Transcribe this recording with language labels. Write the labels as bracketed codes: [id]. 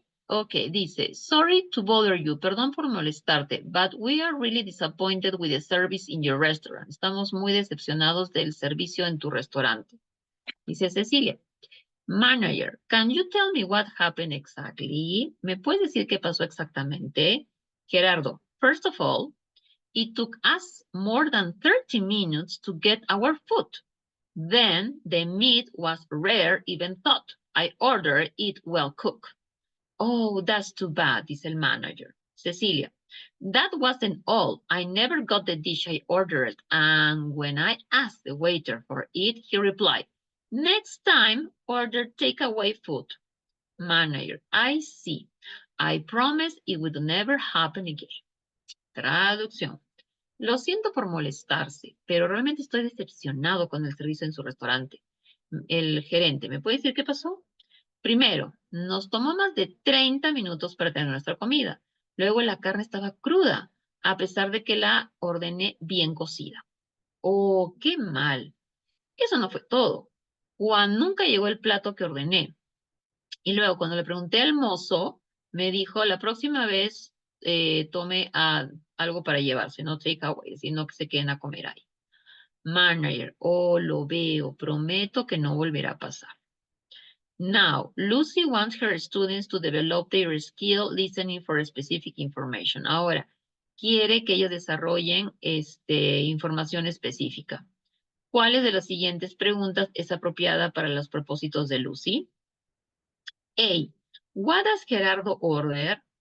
[en] Okay, dice, sorry to bother you, [es] perdón por molestarte, [en] but we are really disappointed with the service in your restaurant. [es] Estamos muy decepcionados del servicio en tu restaurante. [en] Dice Cecilia, manager, can you tell me what happened exactly? [es] ¿Me puedes decir qué pasó exactamente? [en] Gerardo, first of all, it took us more than 30 minutes to get our food. Then the meat was rare even thought. I ordered it well cooked. Oh, that's too bad, [es] dice el manager. [en] Cecilia, that wasn't all. I never got the dish I ordered. And when I asked the waiter for it, he replied, next time, order takeaway food. Manager, I see. I promise it would never happen again. [es] Traducción. Lo siento por molestarse, pero realmente estoy decepcionado con el servicio en su restaurante. El gerente, ¿me puede decir qué pasó? Primero, nos tomó más de 30 minutos para tener nuestra comida. Luego la carne estaba cruda, a pesar de que la ordené bien cocida. Oh, qué mal. Eso no fue todo. Juan nunca llegó el plato que ordené. Y luego cuando le pregunté al mozo, me dijo, la próxima vez tome algo para llevarse, no take away, sino que se queden a comer ahí. Manager, oh, lo veo, prometo que no volverá a pasar. [en] Now, Lucy wants her students to develop their skill listening for specific information. [es] Ahora, quiere que ellos desarrollen información específica. ¿Cuáles de las siguientes preguntas es apropiada para los propósitos de Lucy? A. [en] What does Gerardo order?